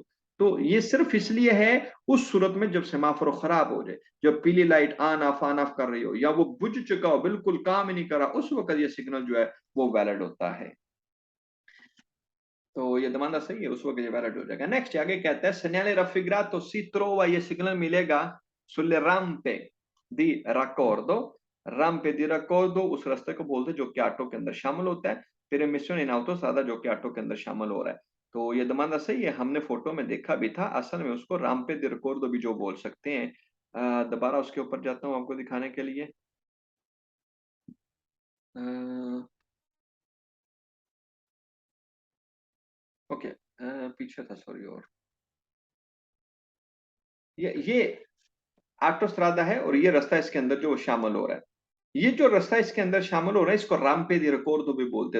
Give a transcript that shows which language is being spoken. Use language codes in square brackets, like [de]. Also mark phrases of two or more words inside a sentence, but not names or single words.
[hi] तो ये सिर्फ इसलिए है उस सूरत में जब सेमाफोरो खराब हो जाए, जब पीली लाइट ऑन ऑफ कर रही हो या वो बुझ चुका हो, बिल्कुल काम ही नहीं कर रहा, उस वक्त ये सिग्नल जो है वो वैलिड होता है। तो ये demanda सही है, उस वक्त ये वैलिड हो जाएगा। नेक्स्ट आगे कहता है [it] segnale raffigurato si trova, [hi] ये सिग्नल मिलेगा [it] sulle rampe di raccordo, rampe di raccordo [hi] उस रास्ते को बोलते हैं जो कि ऑटो के अंदर शामिल होता है, फिर [it] immissione in autostrada [hi] जो कि ऑटो के अंदर शामिल हो रहा है। तो ये दमांदा सही है, हमने फोटो में देखा भी था, असल में उसको [it] rampe di raccordo [hi] भी जो बोल सकते हैं। दोबारा उसके ऊपर जाता हूँ आपको दिखाने के लिए। ओके, पीछे था सॉरी, और ये ऑटोस्ट्रादा है और ये रास्ता इसके अंदर जो शामिल हो रहा है, ये जो रास्ता इसके अंदर शामिल हो रहा है इसको [it] rampe di raccordo [hi] भी बोलते हैं।